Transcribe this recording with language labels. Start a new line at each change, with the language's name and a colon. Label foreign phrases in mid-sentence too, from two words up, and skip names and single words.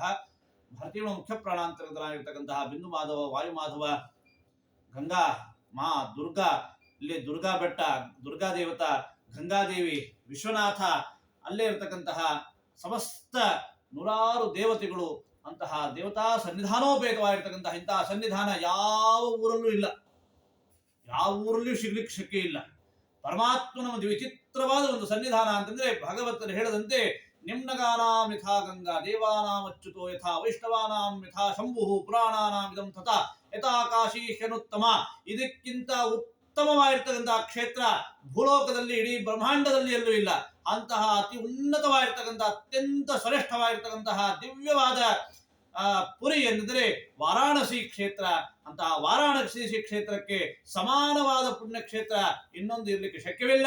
Kannada: ಭಾರತೀಯ ಮುಖ್ಯ ಪ್ರಾಣಾಂತರ್ಗತನಾಗಿರ್ತಕ್ಕಂತಹ ಬಿಂದು ಮಾಧವ, ವಾಯುಮಾಧವ, ಗಂಗಾ ಮಾ ದುರ್ಗಾ, ಇಲ್ಲಿ ದುರ್ಗಾ ಬೆಟ್ಟ, ದುರ್ಗಾ ದೇವತಾ, ಗಂಗಾದೇವಿ, ವಿಶ್ವನಾಥ, ಅಲ್ಲೇ ಇರತಕ್ಕಂತಹ ಸಮಸ್ತ 100 ದೇವತೆಗಳು, ಅಂತಹ ದೇವತಾ ಸನ್ನಿಧಾನೋಪೇತವಾಗಿರ್ತಕ್ಕಂತಹ ಇಂತಹ ಸನ್ನಿಧಾನ ಯಾವ ಊರಲ್ಲೂ ಇಲ್ಲ, ಯಾವ ಊರಲ್ಲೂ ಸಿಗ್ಲಿಕ್ಕೆ ಶಕ್ಯ ಇಲ್ಲ. ಪರಮಾತ್ಮನ ಒಂದು ವಿಚಿತ್ರವಾದ ಒಂದು ಸನ್ನಿಧಾನ ಅಂತಂದ್ರೆ ಭಗವಂತರು ಹೇಳದಂತೆ
Sanskrit: ನಿಮ್ನಗಾನಾಂ ಯಥಾ ಗಂಗಾ ದೇವಾನಾಂ ಅಚ್ಯುತೋ ಯಥಾ ವೈಷ್ಣವಾನಾಂ ಯಥಾ ಶಂಭುಃ ಪುರಾಣಾನಾಂ ಇದಂ ತಥಾ ಯಥಾ ಕಾಶಿ ಹ್ಯನುತ್ತಮ.
Kannada: ಇದಕ್ಕಿಂತ ಉತ್ತಮವಾಗಿರ್ತಕ್ಕಂತಹ ಕ್ಷೇತ್ರ ಭೂಲೋಕದಲ್ಲಿ ಇಡೀ ಬ್ರಹ್ಮಾಂಡದಲ್ಲಿ ಎಲ್ಲೂ ಇಲ್ಲ. ಅಂತಹ ಅತಿ ಉನ್ನತವಾಗಿರ್ತಕ್ಕಂತಹ ಅತ್ಯಂತ ಶ್ರೇಷ್ಠವಾಗಿರ್ತಕ್ಕಂತಹ ದಿವ್ಯವಾದ ಪುರಿ ಎಂದರೆ ವಾರಾಣಸಿ ಕ್ಷೇತ್ರ. ಅಂತಹ ವಾರಾಣಸಿ ಕ್ಷೇತ್ರಕ್ಕೆ ಸಮಾನವಾದ ಪುಣ್ಯಕ್ಷೇತ್ರ ಇನ್ನೊಂದು ಇರಲಿಕ್ಕೆ ಶಕ್ಯವಿಲ್ಲ.